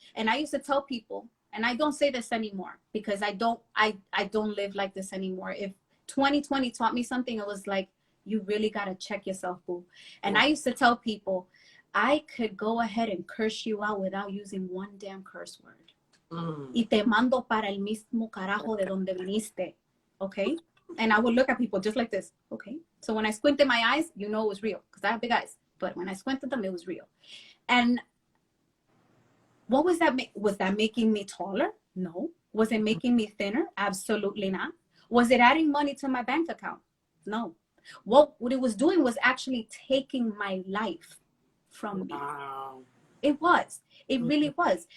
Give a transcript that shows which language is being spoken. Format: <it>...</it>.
<en>And I used to tell people, and I don't say this anymore because I don't live like this anymore. If 2020 taught me something, it was like, you really got to check yourself, boo. And I used to tell people, I could go ahead and curse you out without using one damn curse word.</en> <es>Y te mando para el mismo carajo de donde viniste.</es> <en>Okay? And I would look at people just like this. Okay? So when I squinted my eyes, you know it was real because I have big eyes. But when I squinted them, it was real. And what was that? Was that making me taller? No. Was it making me thinner? Absolutely not. Was it adding money to my bank account? No. What it was doing was actually taking my life from me. It was. It really was.</en>